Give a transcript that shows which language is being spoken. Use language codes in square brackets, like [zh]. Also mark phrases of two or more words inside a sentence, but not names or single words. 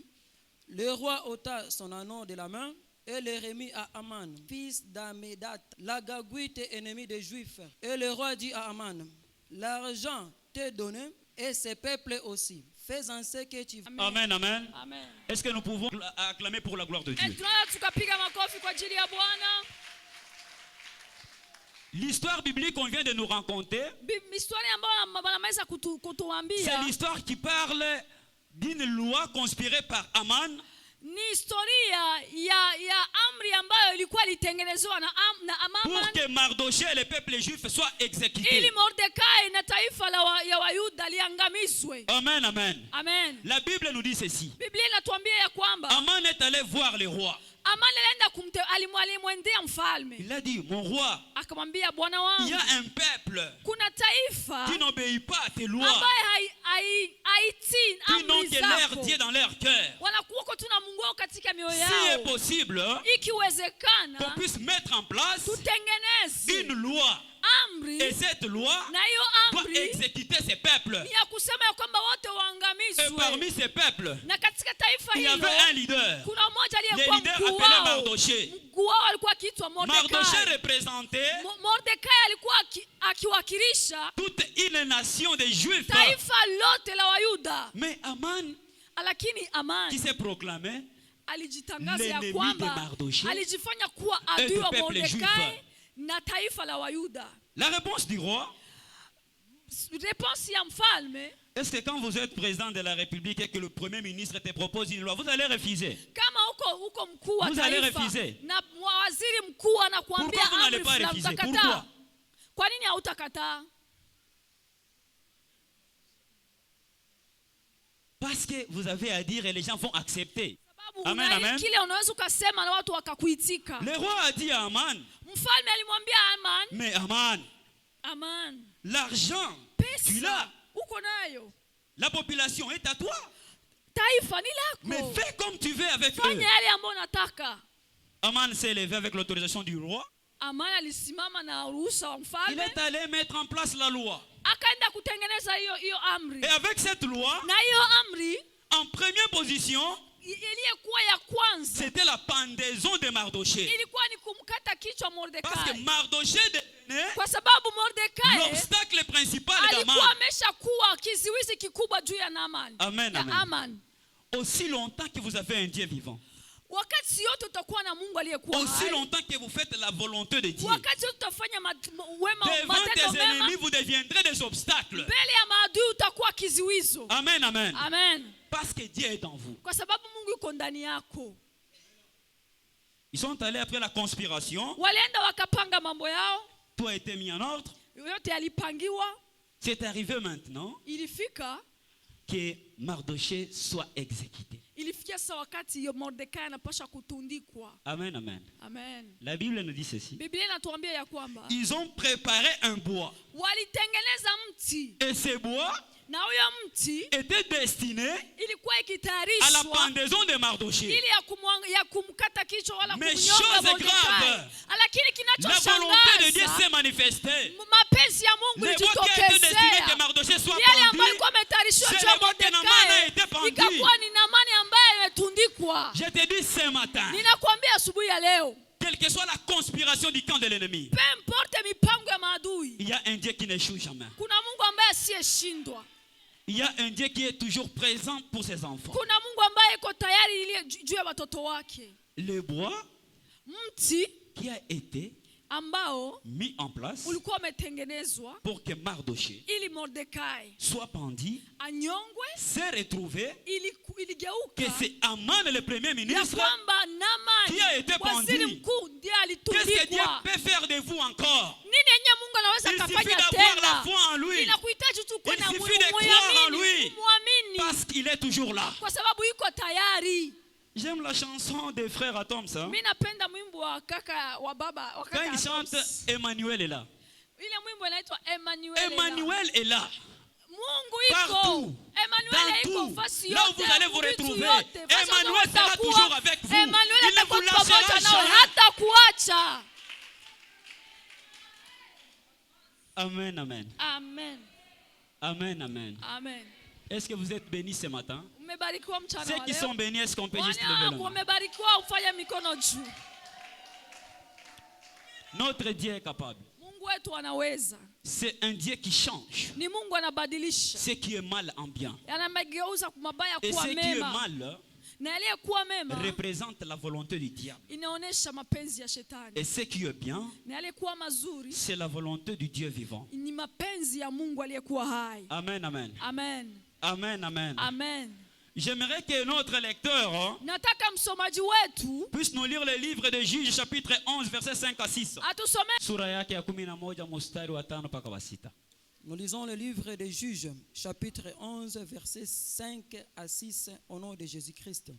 [fr] Le roi ôta son anneau de la main et le remit à Aman, fils d'Amédat, l'Agagouite ennemi des Juifs. Et le roi dit à Aman, l'argent t'est donné et ce peuple aussi. Fais-en ce que tu veux. Amen, amen. Amen. Est-ce que nous pouvons acclamer pour la gloire de Dieu? [sw] Tunaweza tukapiga makofi kwa ajili ya Bwana. [fr] L'histoire biblique qu'on vient de nous raconter, [sw] Historia ambayo wanaweza [fr] c'est [sw] kutuambia [fr] l'histoire qui parle d'une loi conspirée par Aman [sw] ni historia ya amri ambayo ilikuwa ilitengenezwa na [fr] pour Aman que Mardochée et le peuple juif soient exécutés. [sw] ili Mordekai na taifa ya Wayuda liangamizwe. Amen, amen. Amen. [fr] La Bible nous dit ceci. [sw] Biblia inatuambia ya kwamba [fr] Aman est allé voir le roi. [sw] Aman alienda alimwendea mfalme. [fr] Il a dit, mon roi, [sw] Akamwambia bwana [fr] il y [sw] wangu, [fr] a un peuple [sw] kuna taifa [fr] qui n'obéit pas à tes lois, [sw] ambaye haitii [fr] qui n'ont [sw] amri [fr] que leur [sw] zako. [fr] Dieu dans leur cœur. [sw] Wanakuwa tuna Mungu wao katika mioyo [fr] S'il est [sw] yao. [fr] possible qu'on [sw] Ikiwezekana [fr] puisse mettre en place [sw] tutengeneze [fr] une loi. [sw] amri [fr] Et cette loi [sw] na hiyo [fr] doit [sw] amri [fr] exécuter ces peuples. [sw] ni ya kusema ya kwamba wote [fr] Et [sw] waangamizwe. [fr] parmi ces peuples, [sw] Na katika taifa [fr] il y [sw] hilo [fr] avait un leader. [sw] kuna mmoja [fr] Le [sw] aliyekuwa [fr] leader [sw] mkuu [fr] appelé [sw] wao. [fr] Mardochée. [sw] Mkuu wao alikuwa akiitwa [fr] Mardochée [sw] Mordekai. [fr] représentait [sw] Mordekai alikuwa akiwakilisha [fr] toute une nation de juifs. [sw] taifa lote la Wayuda. [fr] Mais Aman, [sw] Lakini Aman [fr] qui s'est proclamé [sw] alijitangaza ya [fr] l'ennemi de [sw] kwamba [fr] Mardochée [sw] alijifanya kuwa [fr] et [sw] adui [fr] du [sw] wa [fr] peuple [sw] Mordekai [fr] juif. [sw] na taifa la Wayuda. [fr] La réponse du roi, [sw] Réponse ya mfalme, [fr] est-ce que quand vous êtes président de la République et que le Premier ministre te propose une loi, vous allez refuser? [sw] kama uko mkuu wa [fr] Vous allez [sw] taifa [fr] refuser. [sw] na waziri mkuu anakuambia [fr] Pourquoi vous n'allez [sw] amri [fr] pas [sw] fulani, [fr] refuser? [sw] utakataa? [fr] Pourquoi? [sw] Kwa nini hautakataa? [fr] Parce que vous avez à dire et les gens vont accepter. [sw] Sababu Amen, una amen. kile unaweza ukasema na watu wakakuitika. [fr] Le roi a dit à Aman, [sw] Mfalme alimwambia Aman, [fr] mais Aman, [sw] Aman, [fr] l'argent, tu l'as. [sw] pesa uko nayo, [fr] La population est à toi. [sw] taifa ni [fr] Mais [sw] lako, [fr] fais comme tu veux avec eux. [sw] fanya yale ambayo unataka. [fr] Aman s'est levé avec l'autorisation du roi. [sw] Aman alisimama na ruhusa wa [fr] Il [sw] mfalme, [fr] est allé mettre en place la loi. [sw] akaenda kutengeneza hiyo amri. [fr] Et avec cette loi, [sw] Na hiyo amri [fr] en première position, [sw] iliyekuwa ya kwanza [fr] c'était la pendaison de Mardochée. [sw] ilikuwa ni kumkata kichwa [fr] Parce que [sw] Mordekai, [fr] Mardochée devenait [sw] kwa sababu Mordekai [fr] l'obstacle principal d'Aman. [sw] alikuwa ameshakuwa kiziwizi kikubwa juu ya Naaman, Amen, ya amen. Aman. [fr] Aussi longtemps que vous avez un Dieu vivant, [sw] Wakati yote utakuwa na Mungu aliyekuwa [fr] aussi [sw] hai, [fr] longtemps que vous faites la volonté de Dieu, [sw] wakati yote utafanya wema, [fr] devant [sw] matendo [fr] tes [sw] mema, [fr] ennemis, vous deviendrez des obstacles. [sw] mbele ya maadui utakuwa kiziwizo. Amen, amen. Amen. [fr] Parce que Dieu est en vous. [sw] Kwa sababu Mungu yuko ndani yako. [fr] Ils sont allés après la conspiration. [sw] Walienda wakapanga mambo yao, [fr] Tout a été mis en ordre. [sw] yote yalipangiwa. [fr] C'est arrivé maintenant [sw] Ilifika [fr] que Mardochée soit exécuté. [sw] ilifikia sasa wakati Mordekai anapasha kutundikwa. Amen, amen. Amen. [fr] La Bible nous dit ceci. [sw] Biblia inatuambia ya kwamba [fr] Ils ont préparé un bois. [sw] walitengeneza mti, [fr] Et ce bois [sw] na huyo mti [fr] était destiné [sw] ilikuwa [fr] à la [sw] ikitayarishwa [fr] pendaison de Mardochée. [sw] ili ya kumkata kichwa wala [fr] Mais [sw] kumnyonga [fr] chose [sw] Mordekai. [fr] grave, [sw] Lakini [fr] la volonté de Dieu s'est [sw] kinachoshangaza, [fr] manifestée. [sw] mapenzi ya Mungu [fr] Le bois qui a été destiné que [sw] ilijitokezea. [fr] Mardochée soit [sw] Yale ambayo [fr] pendu, [sw] ilikuwa imetayarishiwa [fr] c'est [sw] juu ya [fr] le bois que Naaman a [sw] Mordekai [fr] été pendu. [sw] ikakuwa ni Naamani ambaye ametundikwa. [fr] Je te dis ce matin, [sw] Ninakwambia asubuhi ya leo, [fr] quelle que soit la conspiration du camp de l'ennemi, peu importe [sw] mipango ya maadui, [fr] il y a un Dieu qui n'échoue jamais. [sw] kuna Mungu ambaye asiyeshindwa. [fr] Il y a un Dieu qui est toujours présent pour ses enfants. [sw] Kuna Mungu ambaye yuko tayari ili juu ya watoto wake. [fr] Le bois [sw] Mti [fr] qui a été [sw] ambao [fr] mis en place [sw] ulikuwa umetengenezwa [fr] pour que Mardochée [sw] ili Mordekai [fr] soit pendu [sw] anyongwe, [fr] s'est retrouvé que [sw] iligeuka [fr] c'est Aman le premier [sw] ya [fr] ministre. [sw] kwamba [fr] Qui a été [sw] Naamani waziri [fr] pendu. [sw] mkuu ndiye [fr] Qu'est-ce que Dieu [sw] alitundikwa. [fr] peut faire de vous encore? [sw] Nini yenye Mungu anaweza [fr] Il suffit [sw] kufanya [fr] d'avoir la [sw] tena? [fr] foi en lui. [sw] Inakuhitaji tu kuwa [fr] Il [sw] na [fr] suffit de croire en lui. [sw] muamini, [fr] Parce qu'il est toujours là. [sw] kwa sababu yuko tayari. [fr] J'aime la chanson des frères Atoms. Hein? [sw] Mimi napenda mwimbo wa kaka wa baba wa [fr] Quand [sw] kaka [fr] il chante, [sw] Atoms. [fr] Emmanuel est là. [sw] Ile mwimbo inaitwa Emmanuel. [fr] Emmanuel est là. [sw] Mungu [fr] Partout. [sw] iko. Emmanuel [fr] Dans [sw] iko [fr] tout. [sw] fasi [fr] Là où [sw] yote. [fr] vous allez vous [sw] vitu [fr] retrouver. [sw] yote, fasi [fr] Emmanuel [sw] yote [fr] sera [sw] utakuwa. [fr] toujours avec vous. [sw] Emmanuel [fr] Il ne [sw] atakuwa [fr] vous lâchera [sw] pamoja nawe, [fr] jamais. [sw] hata kuacha. Amen, amen. Amen. Amen, amen. Amen. [fr] Est-ce que vous êtes bénis ce matin? [sw] Umebarikiwa mchana [fr] Ceux [sw] wa [fr] qui [sw] leo. [fr] sont bénis, est-ce qu'on peut juste lever [sw] Wale [fr] la main? [sw] wamebarikiwa ufanye mikono juu. [fr] Notre Dieu est capable. [sw] Mungu wetu anaweza. [fr] C'est un Dieu qui change [sw] Ni Mungu anabadilisha. [fr] ce qui est mal en bien. [sw] Anamegeuza mabaya [fr] Et [sw] kuwa [fr] ce qui est [sw] mema. [fr] mal [sw] Na aliyekuwa mema [fr] représente la volonté du diable. [sw] inaonesha mapenzi ya shetani. [fr] Et ce qui est bien, [sw] Na aliyekuwa mazuri [fr] c'est la volonté du Dieu vivant. [sw] ni mapenzi ya Mungu aliyekuwa hai. Amen, amen. Amen. Amen, amen. Amen. [fr] J'aimerais que notre lecteur [sw] Nataka msomaji wetu [fr] puisse nous lire le livre de Juges chapitre 11 versets 5 à 6. [sw] atusome Sura yake ya 11 mstari wa 5 mpaka wa 6. [fr] Nous lisons le livre des Juges, chapitre 11, versets 5 à 6, au nom de Jésus-Christ.